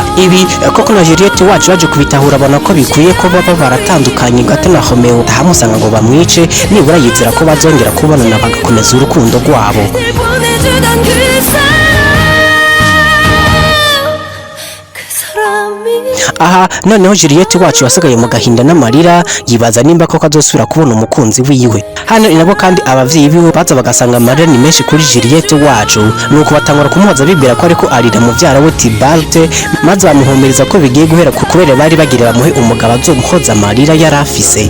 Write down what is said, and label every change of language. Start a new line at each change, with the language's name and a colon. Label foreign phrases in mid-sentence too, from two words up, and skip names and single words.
Rundi: Ibi koko na Juliette wacu yaje kubitahura abona ko bikwiye ko baba baratandukanye gato na Romeo ahamusanga ngo bamwice, nibura yizera ko bazongera kubonana bagakomeza urukundo rwabo. Aha noneho Juliette wacu wasigaye mu gahinda n'amarira yibaza nimba koko azosubira kubona umukunzi wiwe. Hano inabo kandi abavyeyi biwe baza bagasanga amarira ni menshi kuri Juliette wacu, nuko batangura kumuhoza bibwira ko ariko arira muvyara we Tibarte, maze bamuhumiriza ko bigiye guhera kubera bari bagirira muhe umugabo azomuhoza amarira yarafise.